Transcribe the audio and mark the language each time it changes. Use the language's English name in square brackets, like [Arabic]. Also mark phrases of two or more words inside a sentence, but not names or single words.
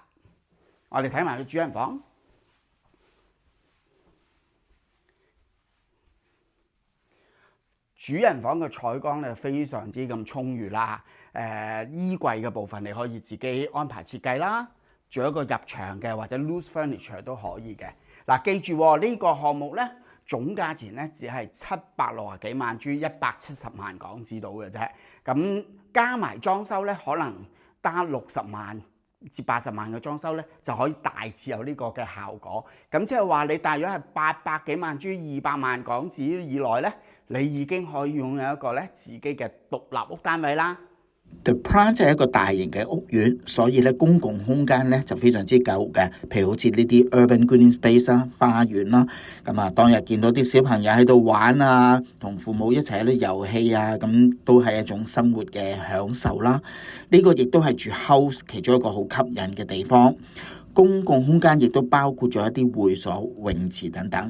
[Cantonese] 我哋睇埋個主人房。主人房嘅採光咧非常之咁充裕啦。衣櫃嘅部分你可以自己安排設計啦，做一個入牆嘅或者 [English] loose furniture [Cantonese] 都可以嘅。嗱，記住喎，呢個項目咧總價錢咧只係760幾萬銖，170萬港紙到嘅啫。咁加埋裝修咧，可能得60萬至80萬嘅裝修咧，就可以大致有呢個嘅效果。咁即係話你大約係800幾萬銖200萬港紙以內咧，你已經可以擁有一個咧自己嘅獨立屋單位啦。 The Prime 就係一個大型嘅屋苑，所以咧公共空間咧就非常之夠嘅。譬如好似呢啲 [English] urban green space [Cantonese] 啦、花園啦，咁啊當日見到啲小朋友喺度玩啊，同父母一齊喺度遊戲啊，咁都係一種生活嘅享受啦。呢個亦都係住 house 其中一個好吸引嘅地方。公共空間亦都包括咗一啲會所、泳池等等。